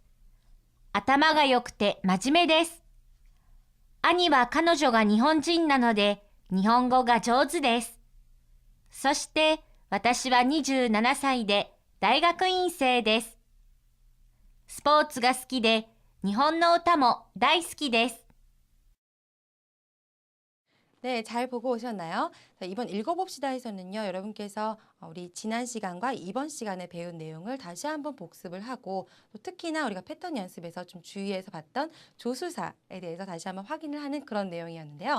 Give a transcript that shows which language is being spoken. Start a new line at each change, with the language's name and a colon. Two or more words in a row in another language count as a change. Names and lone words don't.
Japanese: 頭が良くて真面目です。兄は彼女が日本人なので日本語が上手です。そして私は27歳で大学院生です。スポーツが好きで日本の歌も大好きです。
Korean: 네, 잘 보고 오셨나요? 자, 이번 읽어봅시다에서는요, 여러분께서 우리 지난 시간과 이번 시간에 배운 내용을 다시 한번 복습을 하고 또 특히나 우리가 패턴 연습에서 좀 주의해서 봤던 조수사에 대해서 다시 한번 확인을 하는 그런 내용이었는데요.